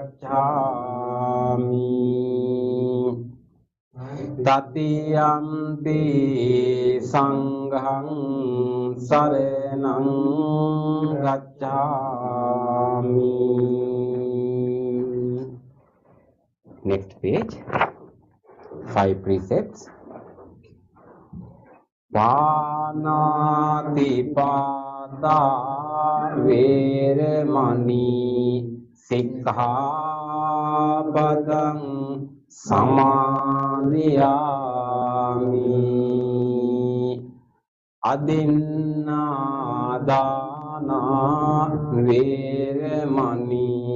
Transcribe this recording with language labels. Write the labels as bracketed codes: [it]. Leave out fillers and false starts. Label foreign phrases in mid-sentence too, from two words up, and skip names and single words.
[pi] Gacchami, Tatiyampi Sanghang Saranang Gacchami. [en] Next page. 5 precepts. [pi] Pānātipada veramani sikkhapadam samadhiyāmi adinādāna veramani